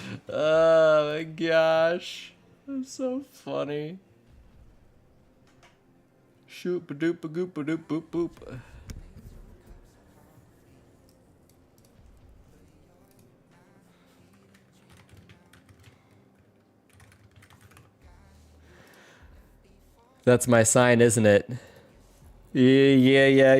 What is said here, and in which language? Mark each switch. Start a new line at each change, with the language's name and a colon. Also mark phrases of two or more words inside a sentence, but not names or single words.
English: Oh my gosh. That's so funny. Shoot ba doop ba goop ba doop boop boop. That's my sign, isn't it? Yeah.